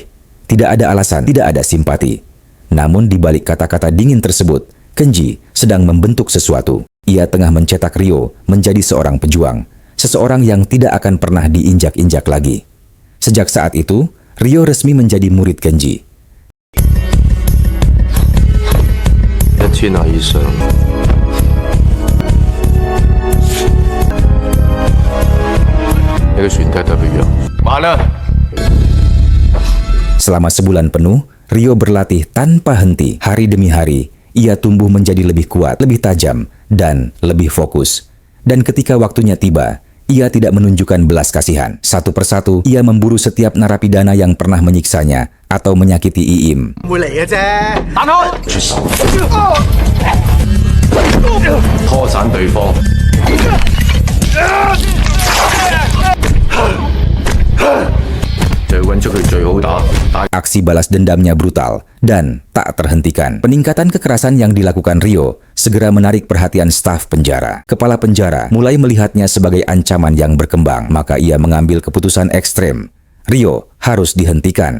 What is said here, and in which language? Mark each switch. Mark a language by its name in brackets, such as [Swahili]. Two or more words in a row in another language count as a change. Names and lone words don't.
[Indonesian] Tidak ada alasan, tidak ada simpati. Namun di balik kata-kata dingin tersebut, Kenji sedang membentuk sesuatu. Ia tengah mencetak Ryo menjadi seorang pejuang, seseorang yang tidak akan pernah diinjak-injak lagi. Sejak saat itu, Ryo resmi menjadi murid Kenji. [Cantonese] 一千下以上， 你嘅船體特別弱。慢啦！ [Indonesian] Selama sebulan penuh, Ryo berlatih tanpa henti. Hari demi hari, ia tumbuh menjadi lebih kuat, lebih tajam, dan lebih fokus. Dan ketika waktunya tiba, ia tidak menunjukkan belas kasihan. Satu persatu, ia memburu setiap narapidana yang pernah menyiksanya atau menyakiti Iim. [Cantonese] 會嚟嘅啫，彈開！出手，拖散對方。就揾出佢最好打。 [Indonesian] Aksi balas dendamnya brutal dan tak terhentikan. Peningkatan kekerasan yang dilakukan Ryo segera menarik perhatian staf penjara. Kepala penjara mulai melihatnya sebagai ancaman yang berkembang, maka ia mengambil keputusan ekstrem. Ryo harus dihentikan.